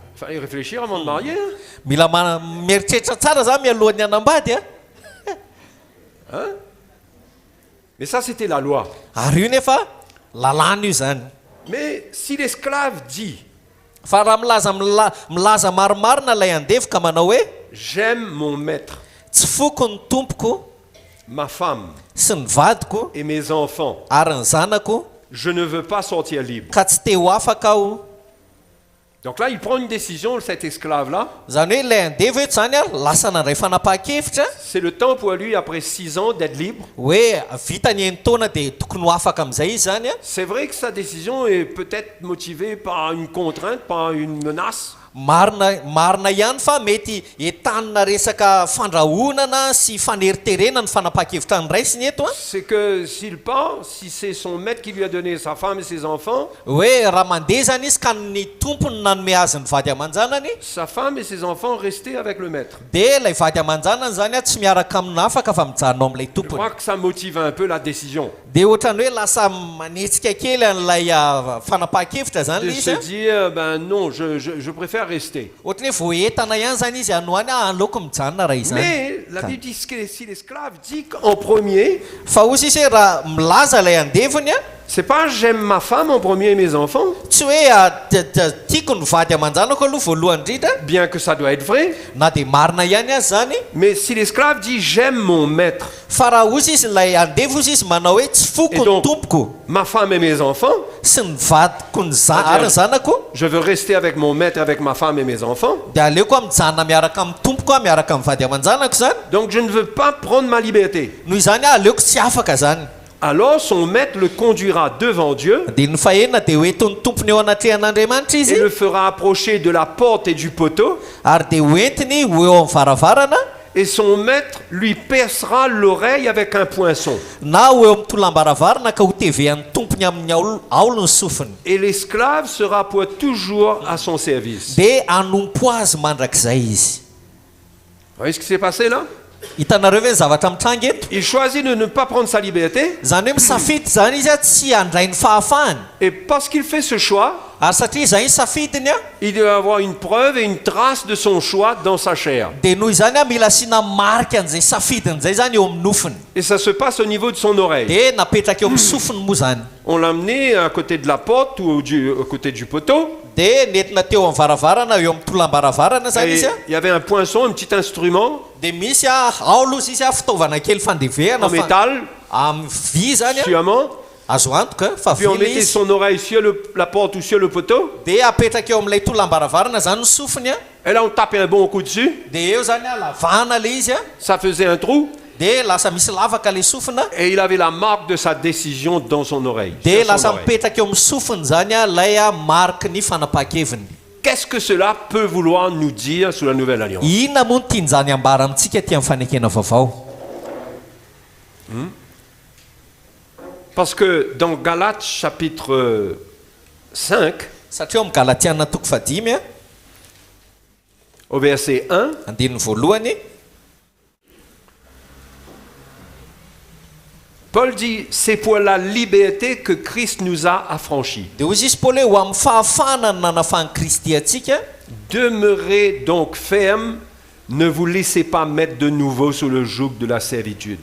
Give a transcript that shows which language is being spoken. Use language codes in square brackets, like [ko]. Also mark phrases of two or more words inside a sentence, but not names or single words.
[fr] Fallait réfléchir avant de marier. [mg] Mila mieritreritra tsara za mialohan'ny hanambady a. [fr] Hein? Mais ça, c'était la loi. [mg] Ary io nefa lalàna io zany. [fr] Mais si l'esclave dit [mg] Fa raha milaza marimarina ilay andevo ka manao hoe [fr] j'aime mon maître, [mg] tsy foko ny tompoko [fr] ma femme [mg] sy ny vadiko [fr] et mes enfants, [mg] ary ny zanako [fr] je ne veux pas sortir libre. [mg] ka tsy te ho afaka aho. [fr] Donc là, il prend une décision, cet esclave-là. [mg] Zany hoe ilay andevo eto zany a lasa nandray fanapahan-kevitra [fr] C'est le temps pour lui, après 6 ans, d'être libre. [mg] hoe vita ny taona dia tokony ho afaka amin'izay izy zany a. [fr] C'est vrai que sa décision est peut-être motivée par une contrainte, par une menace. [mg] Marina ihany fa mety entanina resaka fandrahonana sy faneriterena ny fanapahan-kevitra ny raisiny eto a. [fr] C'est que s'il part, si c'est son maître qui lui a donné sa femme et ses enfants, [mg] Hoe raha mandeha zany izy ka ny tompony nanome azy ny vady aman-janany, [fr] sa femme et ses enfants restaient avec le maître. [mg] dia ilay vady aman-janany zany a tsy miaraka amina afaka fa mijanona amin'ilay [fr] Je [mg] tompony. [fr] crois que ça motive un peu la décision. [mg] Dia ohatrany hoe lasa manetsika kely an'ilay fanapahan-kevitra zany [fr] De [mg] le izy [fr] se [mg] a. [fr] dire, ben non, je préfère rester. [mg] Ohatrany hoe vao entana ihany zany izy anoany aleoko mijanona raha izany. [fr] Mais la Bible dit que si l'esclave dit qu'en premier, [mg] Fa ozy izy hoe raha milaza ilay andevony a, [fr] c'est pas j'aime ma femme en premier et mes enfants, [mg] tsy hoe tiako ny vady aman-janako aloha voalohany indrindra, [fr] bien que ça doit être vrai. [mg] na dia marina ihany azy zany. [fr] Mais si l'esclave dit j'aime mon maître, [mg] Fa raha ozy izy ilay andevo ozy izy manao hoe tsy foko [fr] Et [mg] ny [fr] donc- [mg] tompoko [fr] ma femme et mes enfants, [mg] sy ny vadiko ary ny zanako, [fr] je veux rester avec mon maître, avec ma femme et mes enfants. [mg] dia aleoko a mijanona miaraka amin'ny tompoko a miaraka amin'ny vady aman-janako zany. [fr] Donc je ne veux pas prendre ma liberté. [mg] Noho izany aleoko tsy afaka zany. [fr] Alors son maître le conduira devant Dieu [mg] Dia ny fahenina dia hoentiny tompony eo anatrehan'Andriamanitra [fr] et [mg] izy, [fr] le fera approcher de la porte et du poteau, [mg] ary dia hoentiny ho eo amin'ny varavarana, [fr] et son maître lui percera l'oreille avec un poinçon. [mg] na ho eo amin'ny tolam-baravarana ka ho tevehan'ny tompony amin'ny aolo ny sofiny. [fr] Et l'esclave sera pour toujours à son service. [mg] Dia anompo azy mandrakizay izy. [fr] Vous voyez ce qui s'est passé là? [mg] Hitanareo ve ny zavatra mitranga eto? [fr] Il choisit de ne pas prendre sa liberté, [mg] Zany hoe misafidy zany izy a tsy handray ny fahafahany. [fr] et parce qu'il fait ce choix, [mg] Ary satria zany izy safidiny a, [fr] il doit avoir une preuve et une trace de son choix dans sa chair. [mg] dia noho izany a mila asiana marika an'izay safidiny zay zany eo amin'ny nofiny. [fr] Et ça se passe au niveau de son oreille. [mg] Dia napetraka eo amin'ny sofiny moa zany. [fr] On l'a amené à côté de la porte ou à côté du poteau. [mg] Dia nentina teo amin'ny varavarana eo amin'ny tolam-baravarana zany [fr] Et [mg] izy a. [fr] il y avait un poinçon, un petit instrument [mg] Dia misy a aolo izy a fitaovana kely fandevehana [fr] en métal, [mg] amin'ny vy zany a, [fr] sciemment. [mg] azo antoka fa [fr] Puis on [mg] vy le [fr] mettait [mg] izy. [fr] son oreille sur la porte ou sur le poteau. [mg] Dia apetraka eo amin'ilay tolam-baravarana zany ny sofiny a. [fr] Et là, on tapait un bon coup dessus. [mg] Dia eo zany a lavahana le izy a. [fr] Ça faisait un trou. [mg] Dia lasa misy lavaka le sofina. [fr] Et il avait la marque de sa décision dans son oreille. [mg] Dia [fr] sur son [mg] lasa [fr] oreille. [mg] mipetraka eo amin'ny sofiny zany a ilay a mariky ny fanapahan-keviny. [fr] Qu'est-ce que cela peut vouloir nous dire sous la Nouvelle Alliance? [mg] Inona moa no tian'izany ambara amintsika ty amin'ny fanekena vaovao? [fr] Parce que dans Galates chapitre 5, [mg] Satria eo amin'ny Galatiana toko 5 a, [fr] au verset 1, [mg] andininy voalohany, [fr] Paul dit, c'est pour la liberté que Christ nous a affranchis. [mg] dia hozy izy Paoly hoe ho amin'ny fahafahana ny nanafahan'i Kristy atsika, [fr] Demeurez donc ferme, ne vous laissez pas mettre de nouveau sous le joug de la servitude.